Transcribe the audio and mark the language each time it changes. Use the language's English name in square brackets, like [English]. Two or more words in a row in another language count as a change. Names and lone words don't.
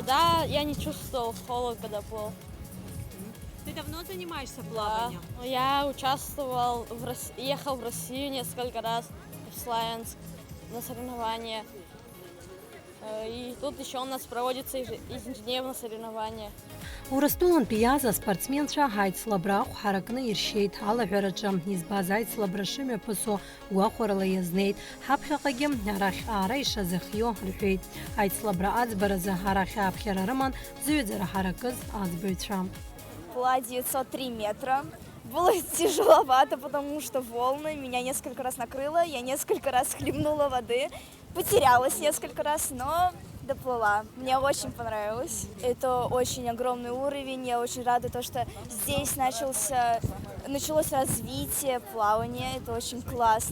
[Russian] Вода, я не чувствовал холод, когда плыл. Ты давно занимаешься плаванием? Да. Я участвовал, ехал в Россию несколько раз, в Славянск на соревнования. И тут еще у нас проводится ежедневно соревнования. [Abkhazian] Урыстулан пияза спортсменша Айцлабраху харакны иршейт алаҳәраҿы избаз Айцлабра шымҩаԥысо гәахәарала иазнеит. Ҳаԥхьаҟагьы арахь аара ишазыхио рҳәеит. Айцлабра аӡбаразы арахь ааԥхьара рыман зыҩаӡара ҳаракыз аӡбаҩцәа. [Russian] Плыла 903 метра. Было тяжеловато, потому что волны меня несколько раз накрыло, я несколько раз хлебнула воды, потерялась несколько раз, но доплыла. Мне очень понравилось. Это очень огромный уровень, я очень рада, что здесь началось развитие плавания, это очень классно.